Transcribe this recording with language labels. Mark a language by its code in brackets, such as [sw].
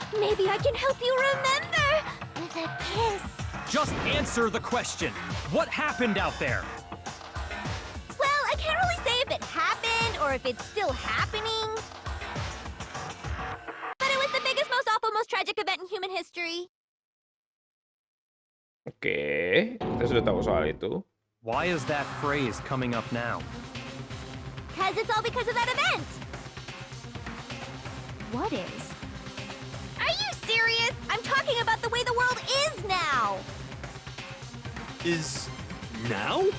[en] Maybe I can help you remember with a kiss. Just answer the question. What happened out there? Well, I can't really say if it happened or if it's still happening. But it was the biggest, most awful, most tragic event in human history. [id] Oke, kita sudah tahu soal itu. [en] Why is that phrase coming up now? Because it's all because of that event. What is? Are you serious? I'm talking about the way the world is now. Is now?